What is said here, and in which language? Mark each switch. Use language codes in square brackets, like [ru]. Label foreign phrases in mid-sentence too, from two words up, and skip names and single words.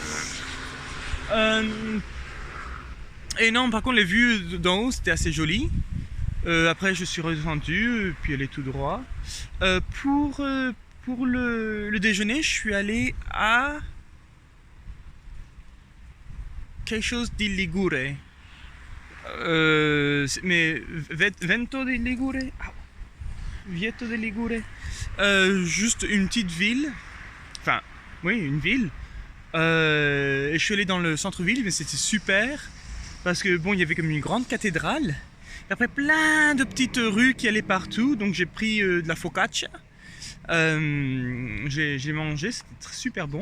[fr] Et non, par contre, les vues d'en haut, c'était assez joli. Après, je suis redescendu, puis elle est tout droit. Pour le déjeuner, je suis allé à quelque chose di Ligure. Mais Vento di Ligure? Ah, Vieto di Ligure? Juste une petite ville. Enfin, oui, une ville. Et je suis allé dans le centre-ville, mais c'était super. Parce que bon, il y avait comme une grande cathédrale. Et après, plein de petites rues qui allaient partout. Donc j'ai pris de la focaccia. J'ai mangé, c'était super bon.